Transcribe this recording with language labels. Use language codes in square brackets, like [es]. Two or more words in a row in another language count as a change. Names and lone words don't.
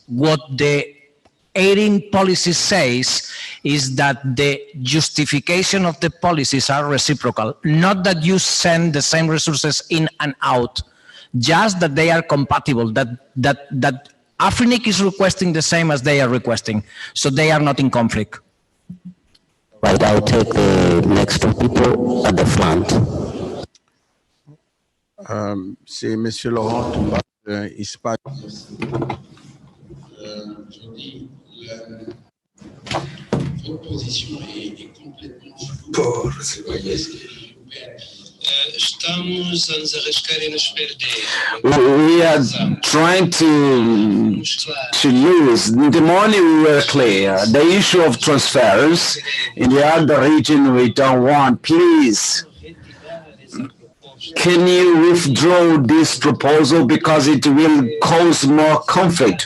[en] What the ARIN policy says is that the justification of the policies are reciprocal, not that you send the same resources in and out, just that they are compatible, that AFRINIC is requesting the same as they are requesting, so they are not in conflict. Right, I'll take the next two people at the front. [fr] C'est Monsieur Laurent Toumba, Espagne. Votre position est complètement [pt] Estamos a nos arriscar e nos perder. [en] We are trying to lose. The morning we were clear. The issue of transfers in the other region we don't want. Please, can you withdraw this proposal because it will cause more conflict?